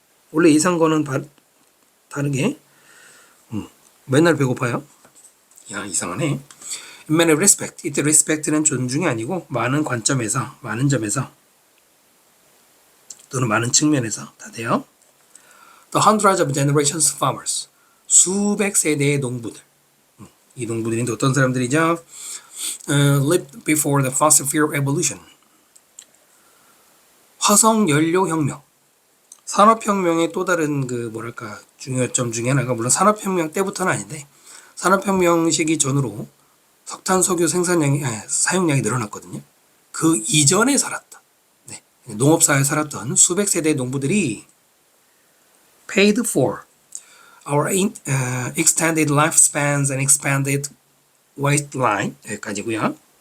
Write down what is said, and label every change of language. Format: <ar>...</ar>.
<ko>원래 이상과는 다르게 맨날 배고파요. 야, 이상하네.</ko> <en>In many respect.</en> <ko>이때 respect는 존중이 아니고 많은 관점에서, 많은 점에서 또는 많은 측면에서 다 돼요.</ko> <en>The hundreds of generations of farmers.</en> <ko>수백 세대의 농부들. 이 농부들이 어떤 사람들이죠?</ko> <en>Lived before the fossil fuel evolution.</en> <ko>화석 연료 혁명. 산업혁명의 또 다른 중요점 중에 하나가 물론 산업혁명 때부터는 아닌데 산업혁명 시기 전으로 석탄, 석유 사용량이 늘어났거든요. 그 이전에 살았던 농업사회에 살았던 수백 세대의 농부들이</ko> <en>paid for our extended lifespans and expanded waistline</en> <ko>여기까지고요.</ko>